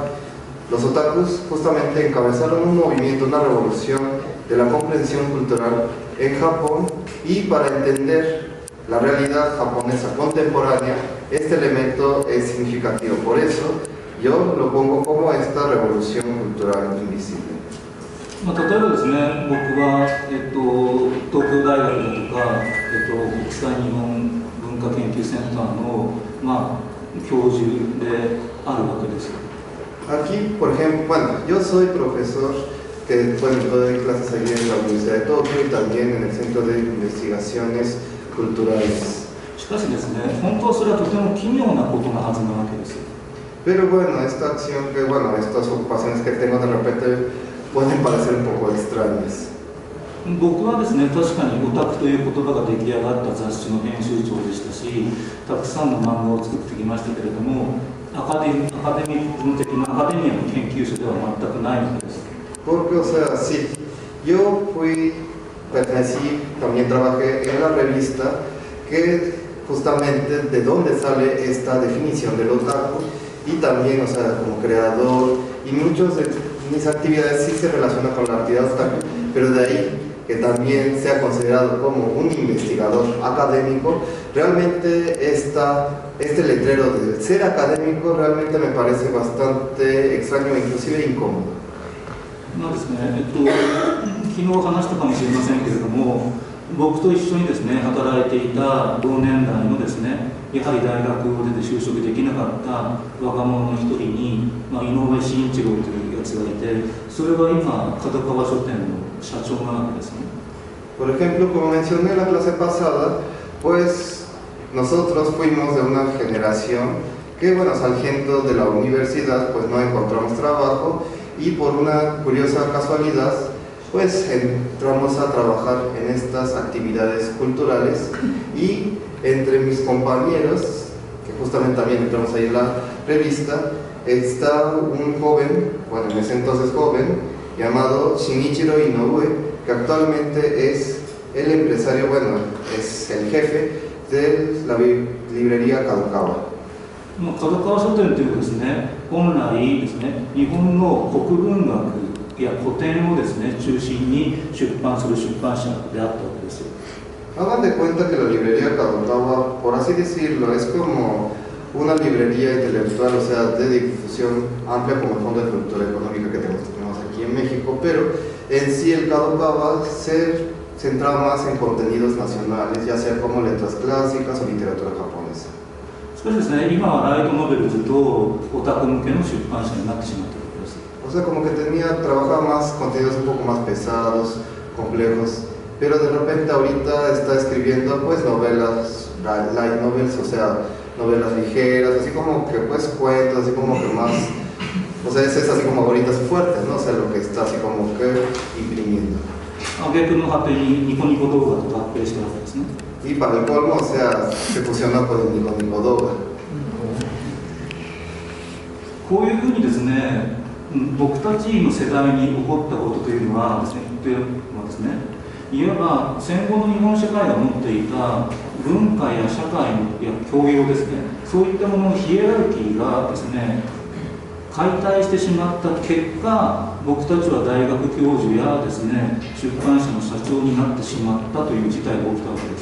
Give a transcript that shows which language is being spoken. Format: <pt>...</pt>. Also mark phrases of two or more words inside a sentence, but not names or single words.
<es>Los otakus justamente encabezaron un movimiento, una revolución de la comprensión cultural en Japón y para entender la realidad japonesa contemporánea, este elemento es significativo. Por eso yo lo pongo como esta revolución cultural invisible.</es> <ja>例えばですね、僕は、東京大学だとか、国際日本文化研究センターの、教授であるわけです。</ja> <es>Aquí, por ejemplo, bueno, yo soy profesor que bueno, doy clases allí en la Universidad de Tokio y también en el Centro de Investigaciones Culturales.</es> <ja>しかしですね、本当はそれはとても奇妙なことなはずなわけです。</ja> <es>Pero bueno, esta acción que, bueno, estas ocupaciones que tengo de repente pueden parecer un poco extrañas.</es> <ja>僕はですね、確かにオタクという言葉が出来上がった雑誌の編集長でしたし、たくさんの漫画を作ってきましたけれども、アカデミック文的なアカデミアの研究者では全くないのです。</ja> <es>Porque, o sea, sí, yo pertenecí, también trabajé en la revista que justamente de dónde sale esta definición del otaku, y también, o sea, como creador, y muchas de mis actividades sí se relacionan con la actividad otaku, pero de ahí que también sea considerado como un investigador académico, realmente este letrero de ser académico realmente me parece bastante extraño e inclusive incómodo.</es> <ja>まあですね、昨日話したかもしれませんけれども、僕と一緒にですね、働いていた同年代のですね、やはり大学を出て就職できなかった若者の一人に、井上慎一郎というやつがいて、それは今、角川書店の社長なわけですね。</ja> <es>Por ejemplo, como mencioné en la clase pasada, pues nosotros fuimos de una generación que, bueno, saliendo de la universidad, pues no encontramos trabajo, y por una curiosa casualidad, pues entramos a trabajar en estas actividades culturales, y entre mis compañeros, que justamente también entramos ahí en la revista, está un joven, bueno, en ese entonces joven, llamado Shinichiro Inoue, que actualmente es el empresario, bueno, es el jefe de la librería Kadokawa.</es> <ja>角川書店というですね、本来ですね、日本の国文学や古典をですね、中心に出版する出版社であったわけです。</ja> <es>Hagan de cuenta que la librería Kadokawa, por así decirlo, es como una librería intelectual, o sea, de difusión amplia como el Fondo de Cultura Económica que tenemos aquí en México, pero en sí el Kadokawa se centraba más en contenidos nacionales, ya sea como letras clásicas o literatura japonesa.</es> <ja>しかしですね、今はライトノベルズとオタク向けの出版社になってしまっているわけです。</ja> <es>O sea, como que trabajaba más contenidos un poco más pesados, complejos, pero de repente ahorita está escribiendo pues novelas,</es> <en>light novels,</en> <es>o sea, novelas ligeras, así como que pues cuentos, así como que más, o sea, es así como ahorita su fuerte, ¿no? O sea, lo que está así como que imprimiendo.</es> <ja>挙句の果てにニコニコ動画と合併したわけですね。</ja> <es>Y para el colmo, o sea, se fusionó con el Nico Nico Doga.</es> <ja>こういうふうにですね、僕たちの世代に起こったことというのはですね、いわば戦後の日本社会が持っていた文化や社会や教養ですね、そういったもののヒエラルキーがですね、解体してしまった結果、僕たちは大学教授やですね、出版社の社長になってしまったという事態が起きたわけです。</ja>